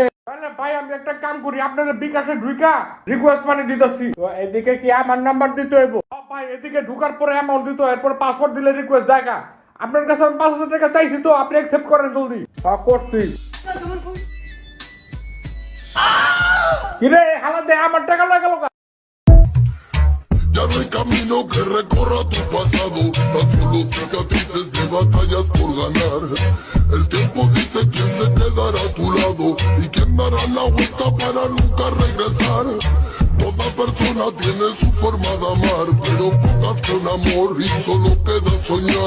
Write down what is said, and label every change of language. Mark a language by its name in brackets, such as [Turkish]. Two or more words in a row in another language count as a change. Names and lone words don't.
[Bangla] তাহলে ভাই আমি একটা কাম করি, আপনার বিকাশে ঢুকা রিকোয়েস্ট মানে দিতেছি। তো এদিকে কি আমার নাম্বার দিতে হইব? ভাই এদিকে ঢুকার পরে অ্যামাউন্ট দিতে হয়, এরপর পাসপোর্ট দিলে রিকোয়েস্ট জায়গা। আপনার কাছে আমি 5,000 টাকা চাইছি, তো আপনি অ্যাকসেপ্ট করেন জলদি। হ্যাঁ করছি। কিরে হালাতে আমার টাকা লাগালো? [Spanish] Ya no hay camino que recorra tu pasado, tan solo cicatrices de batallas por ganar. El tiempo dice quién se quedará a tu lado y quién dará la vuelta para nunca regresar. Toda persona tiene su forma de amar, pero pocas con amor y solo queda soñar.